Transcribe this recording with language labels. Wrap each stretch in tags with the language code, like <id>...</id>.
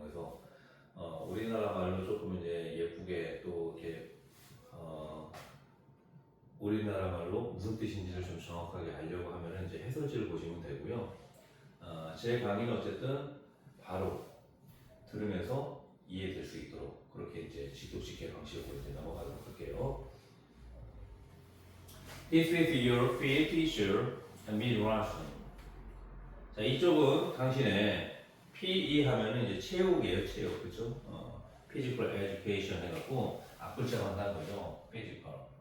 <ko>그래서 우리나라 말로 조금 이제 예쁘게 또 이렇게 우리나라 말로 무슨 뜻인지를 좀 정확하게 알려고 하면은 이제 해설지를 보시면 되고요. 제 강의는 어쨌든 바로 들으면서 이해될 수 있도록 그렇게 이제 직독직해로 할게요.</ko> <en>This is your PE teacher, Miss Russian.</en> <ko>자, 이쪽은 당신의 PE 하면은 이제 체육이에요, 체육, 그죠?</ko> <en>Physical Education</en> <ko>해갖고 앞글자만 단 거죠, Physical.</ko>